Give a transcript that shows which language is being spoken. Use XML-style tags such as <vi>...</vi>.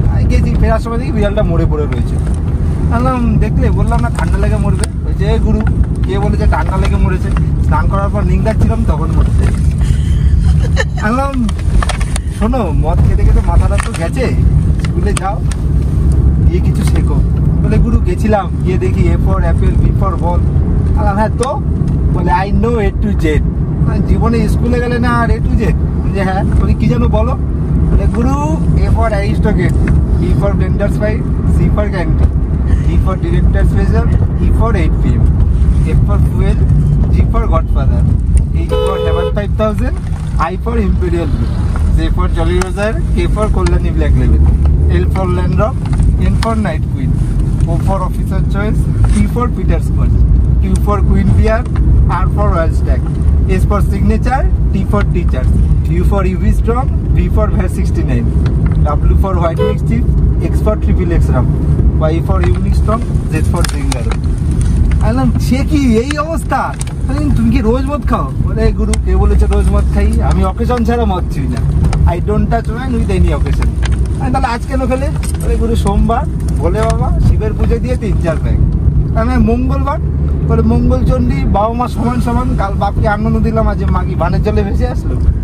<bn>গেছি, ফেরার সময় দেখি বিড়ালটা মরে পড়ে রয়েছে। দেখলে বললাম না ঠান্ডা লেগে মরবে? যে গুরু কে বলেছে ঠান্ডা লেগে মরেছে? স্নান করার পর নিংড়াচ্ছিলাম, তখন মরছে। আনলাম শোনো, মদ খেতে খেতে মাথাটা তো গেছে, স্কুলে যাও, গিয়ে কিছু শেখো। বলে গুরু গেছিলাম, গিয়ে দেখি</bn> <en>A for apple, B for ball।</en> <bn>হ্যাঁ তো?</bn> <en>বলে I know A to Z।</en> <bn>জীবনে স্কুলে গেলে না আর A to Z? যে হ্যাঁ, তুমি কি জানো বলো?</bn> <en>বলে গুরু A for Aristotle, B for Blender's Fight, C for Candy, D for Director's Special, E for 8 PM, F for Fuel, G for Godfather, H for Heaven 5000, I for Imperial Blue, J for Jolly Roger, K for Kollani Black Label, L for Landrock, N for Night Queen, O for Officer Choice, P for Peter Scott, Q for Queen Beer, R for Royal Stack, S for Signature, T for Teachers, U for UV Strong, V for VAR 69, W for White Mix Chip, X for Triple X Ram, Y for Unique Strong, Z for Zingaro।</en> <bn>আনলাম সে কি এই অবস্থা? তুমি কি রোজ মদ খাও? বলে গুরু কে বলেছে রোজ মদ খাই? আমি অকেশন ছাড়া মদ ছুঁই না।</bn> <en>I don't touch wine with any occasion.</en> <bn>আমি তাহলে আজ কেন খেলে? বলে গুরু সোমবার বলে বাবা শিবের পুজো দিয়ে 3-4 প্যাক। আমি মঙ্গলবার বলে মঙ্গল চণ্ডী বাবা মা সমান সমান, কাল বাপকে আনন্দ দিলাম, আজ মাগি বানের জলে ভেসে আসলো।</bn>